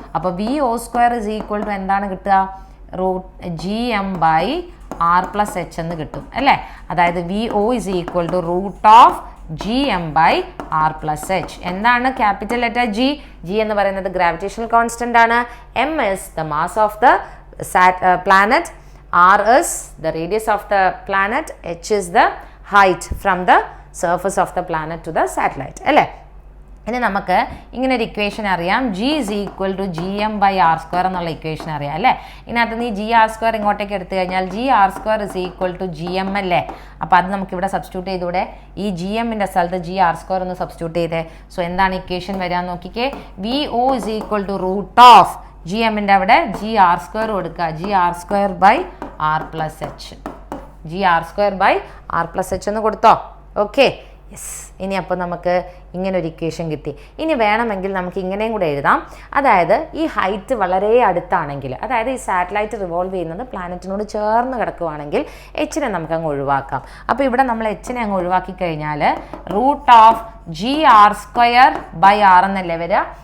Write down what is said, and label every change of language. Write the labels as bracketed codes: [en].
[ml] അപ്പോൾ VO² is equal to എന്താണ് കിട്ടുക? Gm ബൈ R+h എന്ന് കിട്ടും അല്ലേ. അതായത് VO is equal to √Gm by R+h. എന്താണ് ക്യാപിറ്റൽ ലെറ്റർ G? G എന്ന് പറയുന്നത് ഗ്രാവിറ്റേഷണൽ കോൺസ്റ്റന്റ് ആണ്. [en] M is the mass of the planet, R is the radius of the planet, H is the height from the surface of the planet to the satellite അല്ലേ. [ml] ഇനി നമുക്ക് ഇങ്ങനെ ഒരു equation അറിയാം, [en] G is equal to Gm by R² [ml] എന്നുള്ള equation അറിയാം അല്ലേ. ഇതിനകത്ത് നീ Gr² ഇങ്ങോട്ടേക്ക് എടുത്തു കഴിഞ്ഞാൽ [en] Gr² is equal to Gm [ml] അല്ലേ. അപ്പോൾ അത് നമുക്കിവിടെ സബ്സ്റ്റിറ്റ്യൂട്ട് ചെയ്തൂടെ? ഈ Gmൻ്റെ സ്ഥലത്ത് Gr² ഒന്ന് സബ്സ്റ്റിറ്റ്യൂട്ട് ചെയ്തേ. സോ എന്താണ് ഇക്വേഷൻ വരാൻ നോക്കിക്കേ? [en] VO is equal to [ml] √Gmൻ്റെ അവിടെ Gr² കൊടുക്കുക, Gr² by R+h. Gr² by R+h എന്ന് കൊടുത്തോ? [en] Okay, yes. [ml] ഇനി അപ്പോൾ നമുക്ക് ഇങ്ങനെ ഒരു ഇക്വേഷൻ കിട്ടി. ഇനി വേണമെങ്കിൽ നമുക്ക് ഇങ്ങനെയും കൂടെ എഴുതാം. അതായത് ഈ ഹൈറ്റ് വളരെ അടുത്താണെങ്കിൽ, അതായത് ഈ സാറ്റലൈറ്റ് റിവോൾവ് ചെയ്യുന്നത് പ്ലാനറ്റിനോട് ചേർന്ന് കിടക്കുവാണെങ്കിൽ എച്ചിനെ നമുക്ക് അങ്ങ് ഒഴിവാക്കാം. അപ്പോൾ ഇവിടെ നമ്മൾ എച്ചിനെ അങ്ങ് ഒഴിവാക്കി കഴിഞ്ഞാൽ √Gr² ബൈ R എന്നല്ലേ വരിക.